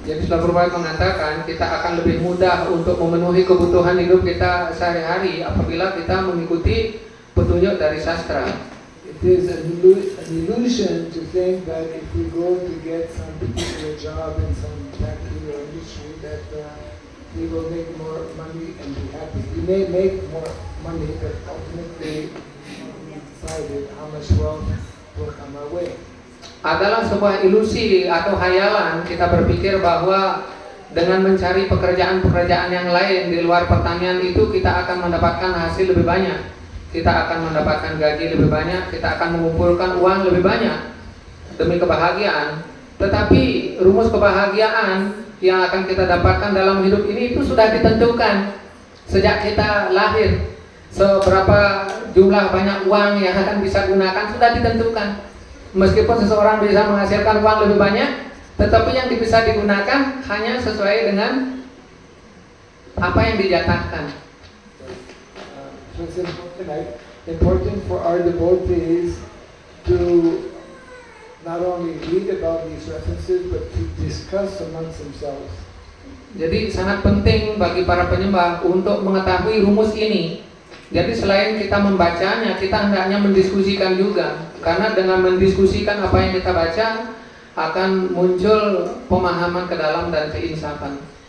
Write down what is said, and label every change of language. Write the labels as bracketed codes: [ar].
[id] Jadi Srila Prabhupada mengatakan kita akan lebih mudah untuk memenuhi kebutuhan hidup kita sehari-hari apabila kita mengikuti petunjuk dari sastra. [en] It is an illusion to think that if we go to get some particular job in some factory or industry that we will make more money and be happy. We may make more money, but ultimately we decided how much wealth will come our way. [id] Adalah sebuah ilusi atau hayalan kita berpikir bahwa dengan mencari pekerjaan-pekerjaan yang lain di luar pertanian itu kita akan mendapatkan hasil lebih banyak. Kita akan mendapatkan gaji lebih banyak, kita akan mengumpulkan uang lebih banyak demi kebahagiaan. Tetapi rumus kebahagiaan yang akan kita dapatkan dalam hidup ini itu sudah ditentukan sejak kita lahir. Seberapa jumlah banyak uang yang akan bisa gunakan sudah ditentukan. Meskipun seseorang bisa menghasilkan uang lebih banyak, tetapi yang bisa digunakan hanya sesuai dengan apa yang dijatahkan. [en] So it's important for our devotees to not only read about these references, but to discuss amongst themselves. [id] Jadi sangat penting bagi para penyembah untuk mengetahui rumus ini. Jadi selain kita membacanya, kita hendaknya mendiskusikan juga. Karena dengan mendiskusikan apa yang kita baca, akan muncul pemahaman ke dalam dan keinsafan.